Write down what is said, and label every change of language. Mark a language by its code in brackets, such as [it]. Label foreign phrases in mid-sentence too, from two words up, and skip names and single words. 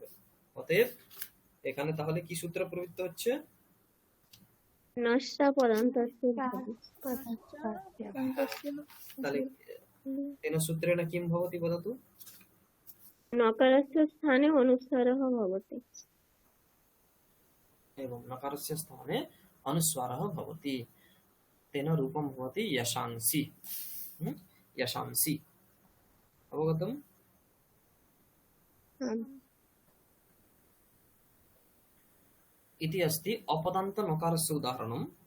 [bn] অতএব এখানে তাহলে কি সূত্র প্রবৃত্ত হচ্ছে? [sa] নষ্টা পদান্তস্য তাহলে তেন সূত্রেণ কিম ভবতি বদতু? নকারস্য স্থানে অনুস্বারः ভবতি। एवं नकारस्य स्थाने अनुस्वारः भवति, तेन रूपं भवति यशांसि। यशांसि, अवगतम्? इति अस्ति अपदान्त नकारस्य उदाहरणम्।